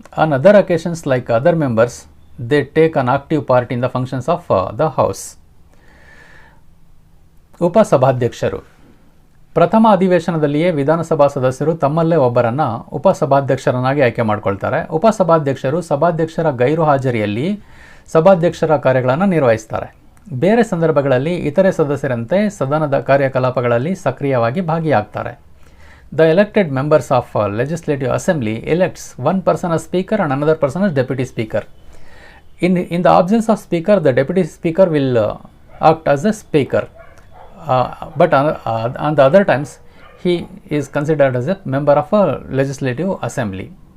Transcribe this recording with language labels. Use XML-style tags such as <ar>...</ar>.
<en>On other occasions, like other members, they take an active part in the functions of the house.</en> <kn>ಉಪಸಭಾಧ್ಯಕ್ಷರು. ಪ್ರಥಮ ಅಧಿವೇಶನದಲ್ಲಿಯೇ ವಿಧಾನಸಭಾ ಸದಸ್ಯರು ತಮ್ಮಲ್ಲೇ ಒಬ್ಬರನ್ನು ಉಪಸಭಾಧ್ಯಕ್ಷರನ್ನಾಗಿ ಆಯ್ಕೆ ಮಾಡಿಕೊಳ್ತಾರೆ. ಉಪಸಭಾಧ್ಯಕ್ಷರು ಸಭಾಧ್ಯಕ್ಷರ ಗೈರು ಹಾಜರಿಯಲ್ಲಿ ಸಭಾಧ್ಯಕ್ಷರ ಕಾರ್ಯಗಳನ್ನು ನಿರ್ವಹಿಸ್ತಾರೆ. ಬೇರೆ ಸಂದರ್ಭಗಳಲ್ಲಿ ಇತರೆ ಸದಸ್ಯರಂತೆ ಸದನದ ಕಾರ್ಯಕಲಾಪಗಳಲ್ಲಿ ಸಕ್ರಿಯವಾಗಿ ಭಾಗಿಯಾಗ್ತಾರೆ.</kn> <en>The elected members of Legislative Assembly elects one person as speaker and another person as deputy speaker. In the absence of speaker, the deputy speaker will act as a speaker. But on the other times, he is considered as a member of a Legislative Assembly.</en>